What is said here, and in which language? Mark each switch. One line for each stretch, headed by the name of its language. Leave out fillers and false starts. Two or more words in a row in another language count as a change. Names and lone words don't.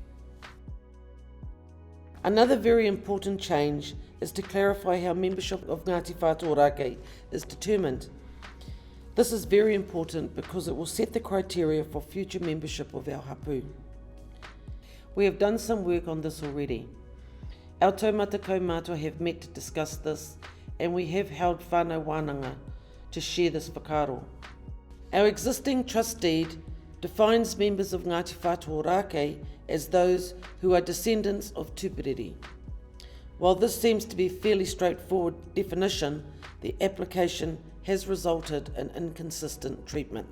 English: Another very important change is to clarify how membership of Ngāti Whātua Ōrākei is determined. This is very important because it will set the criteria for future membership of our hapu. We have done some work on this already. Our
Māori: taumata kaumātua
English: have met to discuss this, and we have held
Māori: whānau wānanga
English: to share this whakaaro. Our existing trust deed defines members of Ngāti Whātua Ōrākei as those who are descendants of tūpiriri. While this seems to be a fairly straightforward definition, the application has resulted in inconsistent treatment.